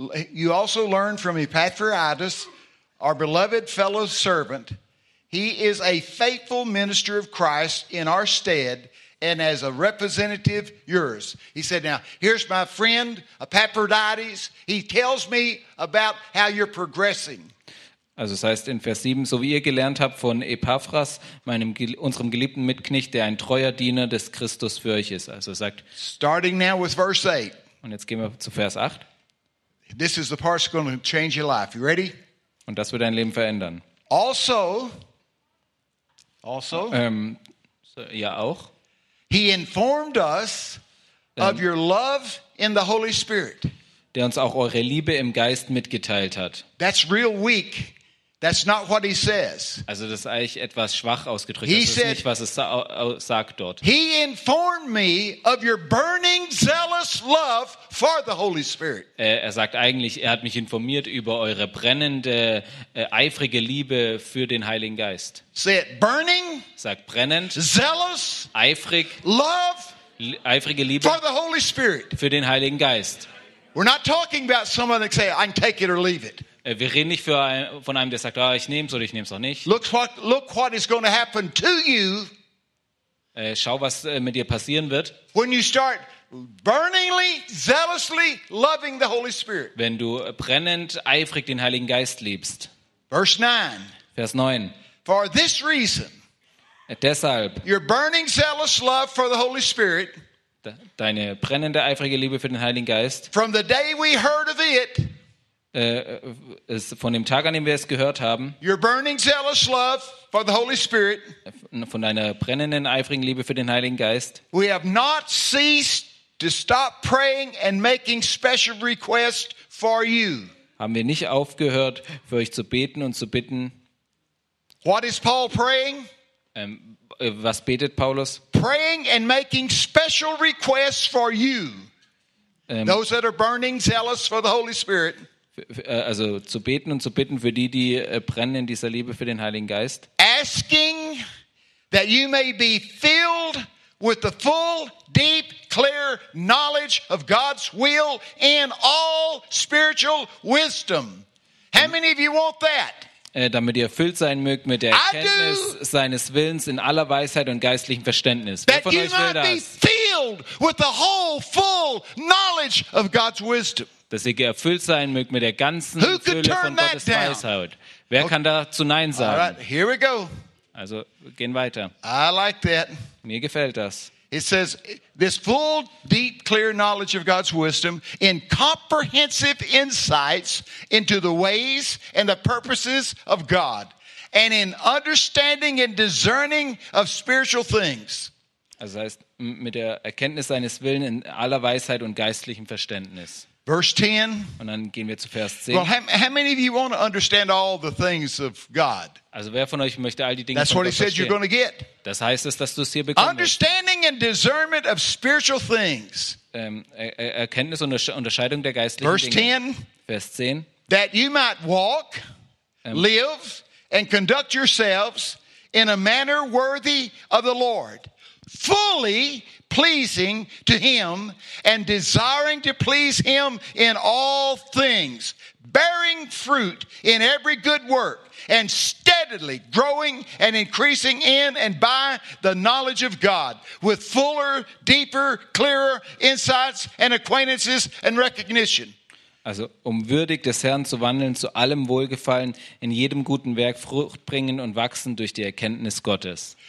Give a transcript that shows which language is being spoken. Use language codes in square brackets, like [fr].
[en] You also learn from Epaphroditus, our beloved fellow servant. He is a faithful minister of Christ in our stead and as a representative yours. He said, now, here's my friend Epaphroditus. He tells me about how you're progressing. [de] Also es heißt in Vers 7, so wie ihr gelernt habt von Epaphras, unserem geliebten Mitknecht, der ein treuer Diener des Christus für euch ist. Also sagt, [en] starting now with verse 8. [de] Und jetzt gehen wir zu Vers 8. [en] This is the part that's going to change your life. You ready? [de] Und das wird dein Leben verändern. Also. Auch. [en] He informed us of your love in the Holy Spirit. [de] der uns auch eure Liebe im Geist mitgeteilt hat. [en] That's real weak. That's not what he says. [de] Also das ist eigentlich etwas schwach ausgedrückt. Das ist nicht, was es sagt dort. [en] He informed me of your burning, zealous love for the Holy Spirit. [de] Er sagt eigentlich, er hat mich informiert über eure brennende, eifrige Liebe für den Heiligen Geist. [en] Say it, burning. [de] Sagt brennend. [en] Zealous. [de] Eifrig. [en] Love. [de] Eifrige Liebe. [en] For the Holy Spirit. [de] Für den Heiligen Geist. [en] We're not talking about someone that say, I can take it or leave it. [de] Wir reden nicht für einen, von einem, der sagt, ah, ich nehme es oder ich nehme es auch nicht. [en] Look what is going to happen to you. [de] Schau, was mit dir passieren wird. [en] When you start burningly, zealously loving the Holy Spirit. [de] Wenn du brennend, eifrig den Heiligen Geist liebst. [en] Verse 9. [de] Vers 9. [en] For this reason. [de] Deshalb. [en] Your burning, zealous love for the Holy Spirit. [de] Deine brennende, eifrige Liebe für den Heiligen Geist. [en] From the day we heard of it. [de] Von dem Tag an, dem wir es gehört haben, [en] your burning, zealous love for the Holy Spirit, [de] von deiner brennenden, eifrigen Liebe für den Heiligen Geist, [en] we have not ceased to stop praying and making special requests for you. [de] Haben wir nicht aufgehört, für euch zu beten und zu bitten. [en] What is Paul praying? [de] Was betet Paulus? [en] Praying and making special requests for you. Those that are burning, zealous for the Holy Spirit. [de] Also zu beten und zu bitten für die, die brennen in dieser Liebe für den Heiligen Geist. [en] Asking that you may be filled with the full, deep, clear knowledge of God's will in all spiritual wisdom. How many of you want that? [de] Damit ihr erfüllt sein mögt mit der Erkenntnis seines Willens in aller Weisheit und geistlichem Verständnis. Wer von euch will das? [en] Be filled with the whole, full knowledge of God's wisdom. [de] Dass ihr erfüllt sein mögt mit der ganzen Fülle von Gottes Weisheit. Wer kann dazu Nein sagen? [en] All right, here we go. [de] Also gehen weiter. [en] I like that. [de] Mir gefällt das. [en] It says this full, deep, clear knowledge of God's wisdom in comprehensive insights into the ways and the purposes of God and in understanding and discerning of spiritual things. [de] Also heißt mit der Erkenntnis seines Willen in aller Weisheit und geistlichem Verständnis. [en] Verse 10. [de] Und dann gehen wir zu Vers 10. [en] Well, how many of you want to understand all the things of God? [de] Also wer von euch möchte all die Dinge von Gott verstehen? [en] That's what he said you're going to get. [de] Das heißt es, dass du es hier bekommst. [en] Understanding and discernment of spiritual things. [de] Erkenntnis und Unterscheidung der geistlichen [en] Verse [de] Dinge. [en] 10. [de] Vers 10. [en] That you might walk, live and conduct yourselves in a manner worthy of the Lord, fully pleasing to him and desiring to please him in all things, bearing fruit in every good work and steadily growing and increasing in and by the knowledge of God with fuller, deeper, clearer insights and acquaintances and recognition. [de] Also um würdig des Herrn zu wandeln, zu allem Wohlgefallen, in jedem guten Werk Frucht bringen und wachsen durch die Erkenntnis Gottes.